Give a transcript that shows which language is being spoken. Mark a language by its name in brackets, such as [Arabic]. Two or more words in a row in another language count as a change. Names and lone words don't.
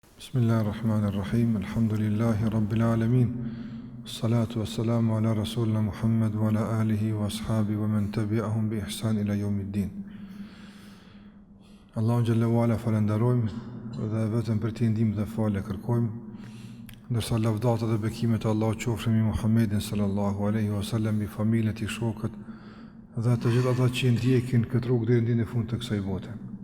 [Arabic] بسم الله الرحمن الرحيم. الحمد لله رب العالمين. الصلاة والسلام على رسولنا محمد وعلى آله وأصحابه ومن تبعهم بإحسان إلى يوم الدين. [Albanian] Allahun [Arabic] جل وعلا [Albanian] falenderojmë dhe vetëm për ti ndihmë dhe falë kërkojmë. Ndërsa lavdata dhe bekimet e Allahut qofshin mbi Muhammedin [Arabic] صلى الله عليه وسلم, [Albanian] mbi familjen e tij, shokët dhe të gjithë ata që ndjekin këtë rrugë deri në fund të kësaj bote.